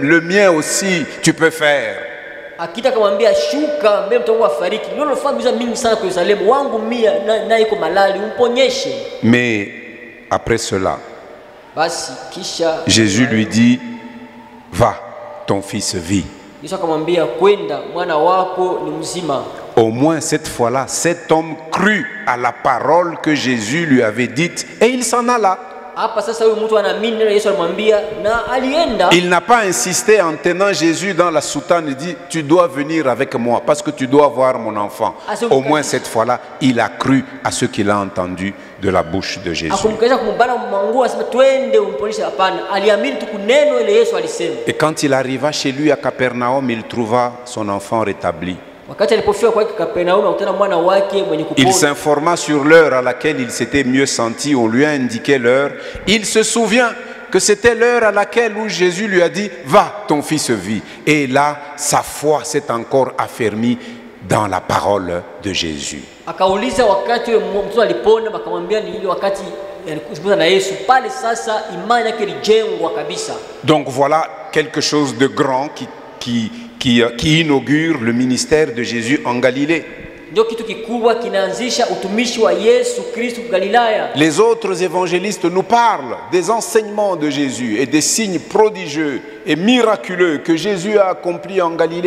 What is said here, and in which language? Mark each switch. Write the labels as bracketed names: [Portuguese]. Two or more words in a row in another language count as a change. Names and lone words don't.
[French] Le mien aussi, tu peux faire. Mais après cela, Jésus lui dit, va, ton fils vit. Au moins cette fois-là, cet homme crut à la parole que Jésus lui avait dite et il s'en alla. [Swahili] Hapa sasa huyu mtu anaamini neno Yesu alimwambia na alienda. [French] Il n'a pas insisté en tenant Jésus dans la soutane et dit tu dois venir avec moi parce que tu dois voir mon enfant. Au moins cette fois-là, il a cru à ce qu'il a entendu de la bouche de Jésus. [Swahili] Akumkesha kumbana manguo asema twende umpolishe, hapana. Aliamini tu kuneno ile Yesu alisema. [French] Et quand il arriva chez lui à Capernaum, il trouva son enfant rétabli. [Swahili] Wakati alipofika kwa Kapernaum akutana mwana wake mwenye kupona. [French] Il s'informa sur l'heure à laquelle il s'était mieux senti. On lui a indiqué l'heure. Il se souvient que c'était l'heure à laquelle où Jésus lui a dit va, ton fils vit. Et là, sa foi s'est encore affermie dans la parole de Jésus. [Swahili] Akauliza wakati mtu alipona, akamwambia ni ile wakati alikuzungumza na Yesu, pale sasa imani yake ilijengwa kabisa. [French] Donc voilà quelque chose de grand qui inaugure le ministère de Jésus en Galilée. Les autres évangélistes nous parlent des enseignements de Jésus et des signes prodigieux et miraculeux que Jésus a accomplis en Galilée.